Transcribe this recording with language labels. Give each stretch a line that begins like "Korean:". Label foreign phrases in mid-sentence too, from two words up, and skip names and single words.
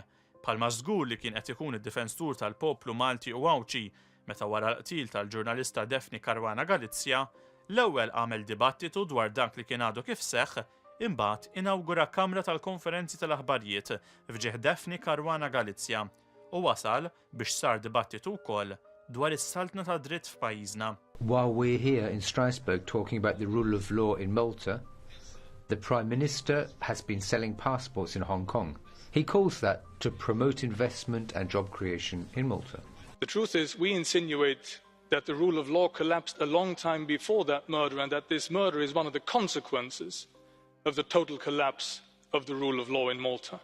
Maltese: Bħalma żgur li kien qed ikun id-difensur tal-poplu Malti u Għawċi meta wara l-qtil tal-ġurnalista Defni Karwana Galizja, l-ewwel għamel dibattitu dwar dak li kien għadu kif seħħ imbagħad inawgura Kamra tal-Konferenzi tal-Aħbarijiet f'ġieħ Defni Karwana Galizja u wasal biex sar dibattitu wkoll dwar is-saltna ta' dritt f'pajjiżna.
English: While we're here in Strasbourg talking about the rule of law in Malta, the Prime Minister has been selling passports in Hong Kong. He calls that to promote investment and job creation in Malta. The truth is, we insinuate that the rule of law collapsed a long time before that murder, and that this murder is one of the consequences of the total collapse of the rule of law in Malta.